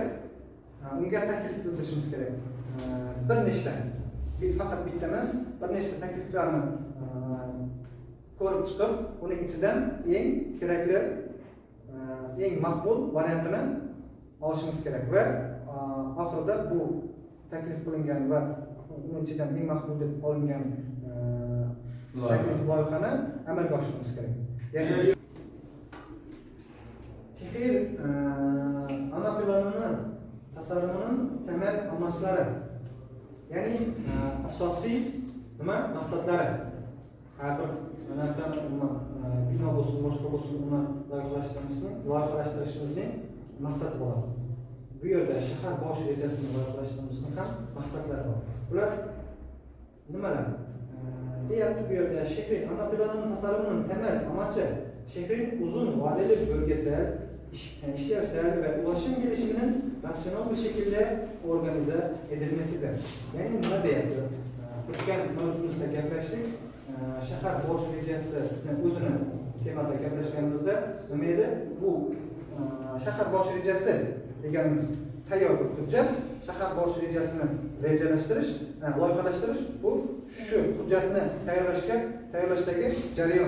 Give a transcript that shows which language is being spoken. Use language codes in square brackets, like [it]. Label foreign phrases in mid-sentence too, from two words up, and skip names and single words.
[uz] Unga taklif bildirishimiz kerak. Bir nechta, faqat bitta emas, bir nechta takliflarni ko'rib chiqib, uning ichidan eng kerakli, eng maqbul variantini olishimiz kerak va oxirida bu taklif qilingan va uning ichidan eng maqbul deb olingan taklif loyihani amalga oshirishimiz kerak. [tr] Ya'ni shahar ana planini tasarrumining temel amaçları, yani [uz] asosiy nima maqsadlari. Har bir narsani bino bo'lsin, boshqa bo'lsin, uni loyihalashtirishimizning maqsadi bo'ladi. Bu yerda shahar bosh rejasini loyihalashtirishimizning ham maqsadlari bor. Ular nimalar? Deyapti bu yerda [tr] shahar ana planining tasarrumining temel amaçı şehrin uzun vadeli bölgesel, işlevsel ve ulaşım gelişiminin rasyonel bir şekilde organize edilmesidir. [uz] Yani nima deyapti? O'tgan mavzumizda gaplashdik. Shahar bosh rejasi o'zini temada gaplashganimizda nima edi? Bu shahar bosh rejasi deganimiz tayyor bir hujjat. Shahar bosh rejasini rejalashtirish, loyihalashtirish bu shu hujjatni tayyorlashdagi jarayon.